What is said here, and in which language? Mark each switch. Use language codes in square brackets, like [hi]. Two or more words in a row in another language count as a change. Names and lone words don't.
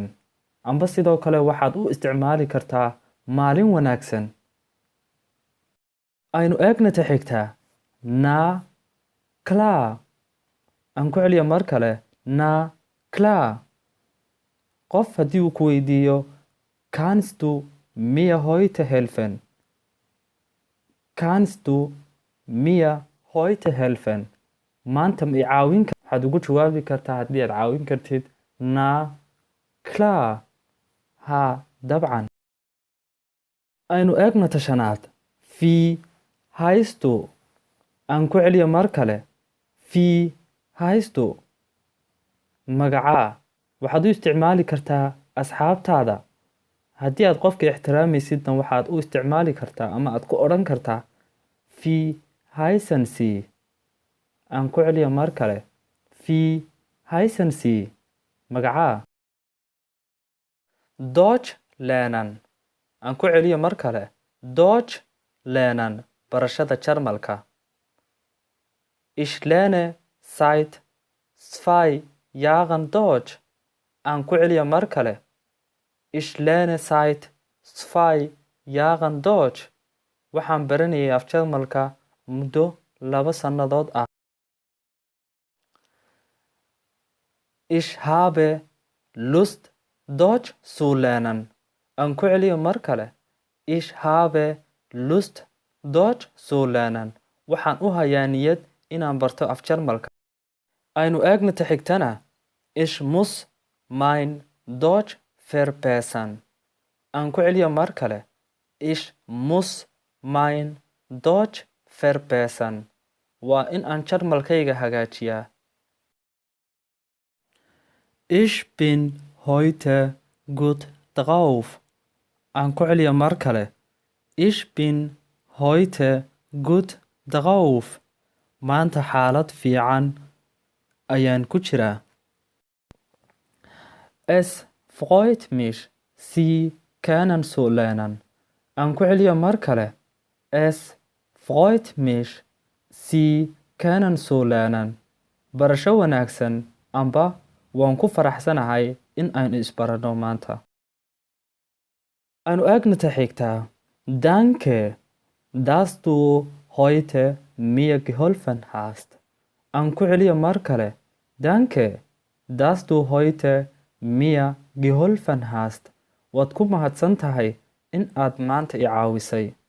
[so] Amba sidoo kale waxaad u isticmaali kartaa maalin wanaagsan. Aynu eegna ta xigta [de] Na klar. [so] Aan ku celiyo mar kale. [de] Na klar. [so] Qof haddii uu ku weydiiyo [de] Kannst du mir heute helfen? Kannst du mir heute helfen? [so] Maanta ma i caawin kartaa? Waxaad ugu jawaabi kartaa haddii aad caawin kartid [de] Na klar. [so] Ha, dabcan. Aynu eegno ta shanaad. [de] Wie heißt du? [so] Aan ku celiyo mar kale. [de] Wie heißt du? [so] Magacaa. Waxaad u isticmaali kartaa asxaabtaada. Haddii aad qofka ixtiraamaysidna waxaad u isticmaali kartaa ama aad ku odhan kartaa [de] Wie heißen Sie? [so] Aan ku celiyo mar kale. [de] Wie heißen Sie? Magacaa. Deutsch lernen. [so] Aan ku celiyo mar kale. [de] Deutsch lernen. [so] Barashada Jarmalka. [de] Ich lerne seit 2 Jahren Deutsch. [so] Aan ku celiyo mar kale. [de] Ich lerne seit 2 Jahren Deutsch. [so] Waxaan baranayay af Jarmalka muddo 2 sannadood ah. [de] Ich habe Lust, Deutsch zu lernen. [so] Aan ku celiyo mar kale. [de] Ich habe Lust, Deutsch zu lernen. [so] Waxaan u hayaa niyad inaan barto af Jarmalka. Aynu eegna ta xigtana. [de] Ich muss mein Deutsch verbessern. [so] Aan ku celiyo mar kale. [de] Ich muss mein Deutsch verbessern. [so] Waa in aan Jarmalkayga hagaajiyaa. [de] Ich bin heute gut drauf. [so] Aan ku celiyo mar kale. [de] Ich bin heute gut drauf. [so] Maanta xaalad fiican ayaan ku jiraa. [de] Es freut mich, Sie kennenzulernen. [so] Aan ku celiyo mar kale. [de] Es freut mich, Sie kennenzulernen. [so] Barasho wanaagsan amba waan ku faraxsanahay in aynu isbarano maanta. Aynu eegna ta xigtaa. [de] Danke, dass du heute mir geholfen hast. [so] Aan ku celiyo mar kale. [de] Danke, dass du heute mir geholfen hast. [so] Waad ku mahadsan tahay in aad maanta i caawisay.